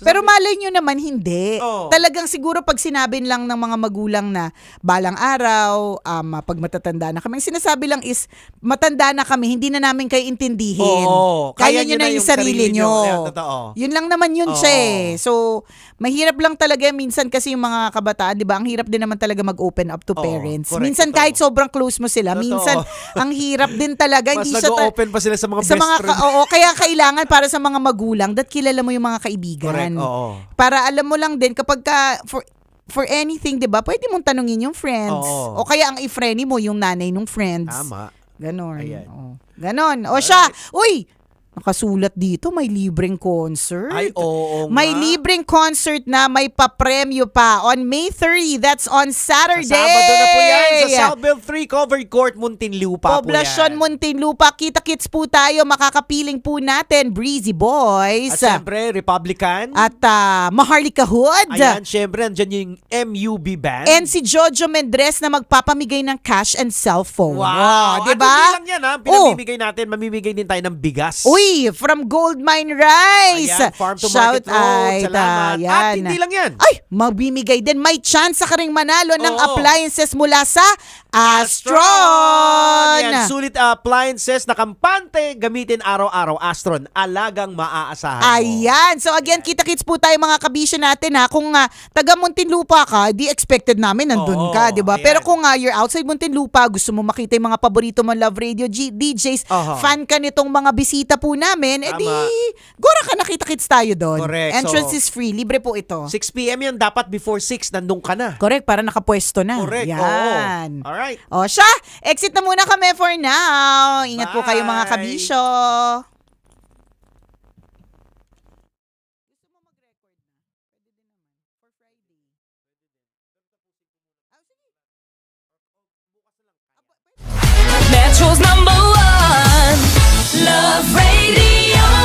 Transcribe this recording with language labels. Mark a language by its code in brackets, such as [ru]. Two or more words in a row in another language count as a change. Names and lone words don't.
[tl] pero malay nyo naman, hindi. Talagang siguro pag sinabi lang ng mga magulang na balang araw, pag matatanda na kami, ang sinasabi lang is, matanda na kami, hindi na namin kayo intindihin. Kaya nyo na yung sarili nyo. Yun lang naman yun siya eh. So, mahirap lang talaga minsan kasi yung mga kabataan, di ba? Ang hirap din naman talaga mag-open [en] up to parents. [tl] Correct, minsan kahit sobrang close mo sila, minsan ang hirap din talaga. Mas nag-open pa sila sa mga best friend. Kaya kailangan para sa mga magulang that kilala mo yung mga kaibigan. Correct, para alam mo lang din kapag [en] for anything, [tl] 'di ba? Pwede mong tanungin yung friends. O kaya ang i-friendly mo yung nanay ng friends. Tama. Ganon. Ganon. O siya, uy, nakasulat dito, may libreng concert. Ay, oo may nga. libreng concert na may papremyo pa [en] on May 30. That's on Saturday. [tl] Sa Sabado na po yan. Yan sa Southbell 3 Covered Court, Muntinlupa Poblasyon po yan. Muntinlupa. Kita-kits po tayo. Makakapiling po natin Breezy Boys. At syempre, Republican. At Maharlika Hood. Ayan, syempre, andyan yung MUB Band. And si Jojo Mendres na magpapamigay ng [en] cash and cellphone. [tl] Wow! Diba? At hindi lang yan ha, pinamimigay natin, mamimigay din tayo ng bigas. Uy, from Goldmine Rice. Ayan, Farm to Shout Market Road. out. Salamat. Yan. At hindi lang yan. Ay, magbimigay din. May chance ka ring manalo ng Oo. appliances mula sa Astron. Yan, sulit appliances na kampante, gamitin araw-araw. Astron, alagang maaasahan mo. Ayan. [en] So again, [tl] kita-kits po tayo mga kabisyo natin ha. Kung taga Muntinlupa ka, di expected namin nandun ka, di ba? Pero kung [en] you're outside [tl] Muntinlupa, gusto mo makita yung mga paborito mong Love Radio DJs, fan ka nitong mga bisita po namin, edi gora ka nakita-kits tayo doon. Correct. Entrance So, [en] is free. [tl] Libre po ito. 6 p.m. yan, dapat before 6, nandun ka na. Correct, para nakapwesto na. Correct, Yan. oo. Alright. O siya, exit na muna kami [en] for now. [tl] Ingat po kayo mga kabisyo. Metro's #1 Love Radio.